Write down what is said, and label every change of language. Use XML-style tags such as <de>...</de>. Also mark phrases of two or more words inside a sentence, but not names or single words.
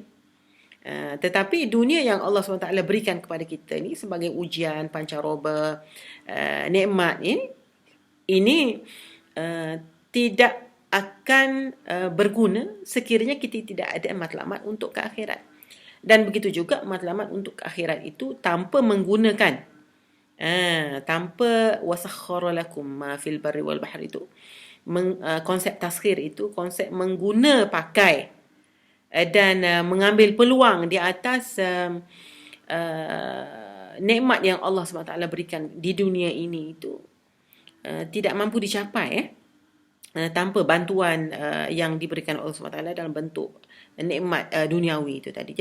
<ms>Tetapi dunia yang Allah SWT berikan kepada kita ni sebagai ujian, pancaroba, nikmat ini tidak akan berguna sekiranya kita tidak ada matlamat untuk ke akhirat. Dan begitu juga matlamat untuk ke akhirat itu tanpa menggunakan tanpa</ms> <ar>وسخر لكم ما في البر والبحر</ar> <ms>itu konsep taskhir itu konsep mengguna pakai dan mengambil peluang di atas nikmat yang Allah SWT berikan di dunia ini itu tidak mampu dicapai tanpa bantuan yang diberikan Allah SWT dalam bentuk nikmat duniawi itu tadi.</ms>